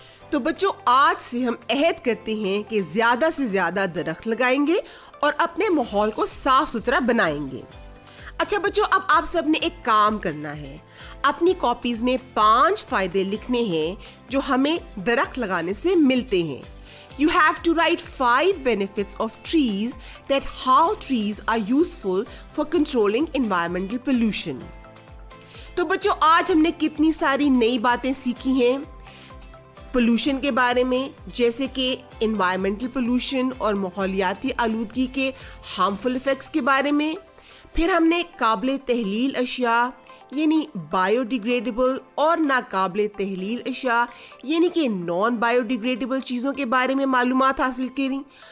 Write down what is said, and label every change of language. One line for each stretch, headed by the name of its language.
Urdu: تو بچوں، آج سے ہم عہد کرتے ہیں کہ زیادہ سے زیادہ درخت لگائیں گے اور اپنے ماحول کو صاف ستھرا بنائیں گے. اچھا بچوں، اب آپ سب نے ایک کام کرنا ہے. اپنی کاپیز میں 5 فائدے لکھنے ہیں جو ہمیں درخت لگانے سے ملتے ہیں.
English: You have to write 5 benefits of trees, that how trees are useful for controlling environmental pollution.
Urdu: تو بچوں، آج ہم نے کتنی ساری نئی باتیں سیکھی ہیں پولوشن کے بارے میں، جیسے کہ انوائرمنٹل پولوشن اور ماحولیاتی آلودگی کے ہارمفل ایفیکٹس کے بارے میں. پھر ہم نے قابل تحلیل اشیاء یعنی بایو ڈیگریڈیبل اور ناقابل تحلیل اشیاء یعنی کہ نان بایو ڈیگریڈیبل چیزوں کے بارے میں معلومات حاصل کریں.